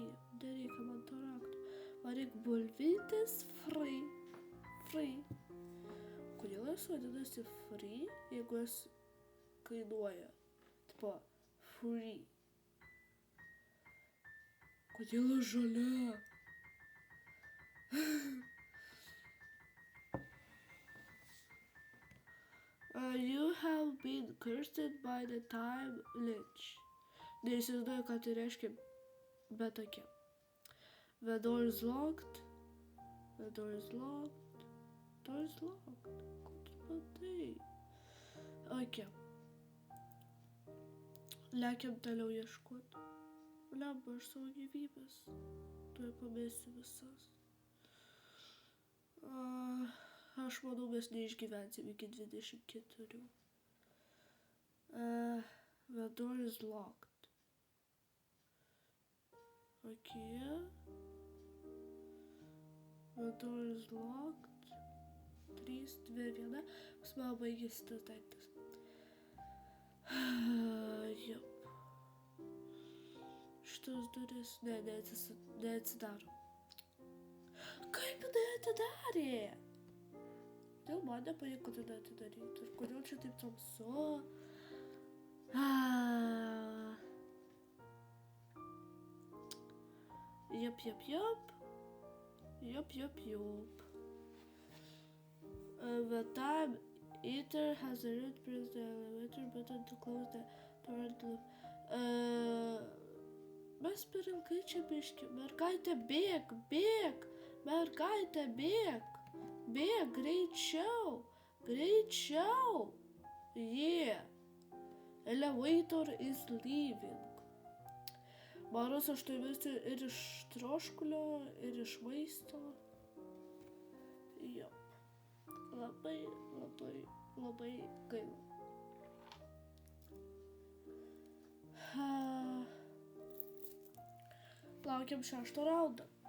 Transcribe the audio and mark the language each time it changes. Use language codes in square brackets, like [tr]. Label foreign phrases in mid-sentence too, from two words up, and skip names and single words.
[lt] Nereikia man to rakto. Man reikia bulvytės free. Kodėl jis vadinasi free, jeigu jis kainuoja? Tipo, free. Kodėl aš žalia? [en] You have been cursed by the time lich. [lt] Neįsivaizduoju, ką tai reiškia, bet tokia. [en] The door is locked. Door is locked. [lt] Ko tu matai? Ok. Lekiam toliau ieškoti. Lemba, aš savo gyvybės. Tuoj pamėsiu visas. Aš manau, mes neišgyvensim iki 24. [en] The door is locked. Okay. The door is locked. 3, 2, 1. [lt] Pas man baigėsi tas daiktas. Jop. Šitas duris neatsidaro. Kaip jinai atidarė? Dėl man nepavyko tada atidaryti. Ir kodėl čia taip tamsu? Yup. [en] The time eater has a red press the elevator button to close the door and lift. [lt] Mes per ilgai čia biški. Mergaitė, bėg! Mergaitė, bėg! Bėg, greičiau! [en] Elevator is leaving. [lt] Maros, aš tai mirsiu ir iš troškulio, ir iš maisto. Jo. Labai gaila. Laukiam 6 raundą.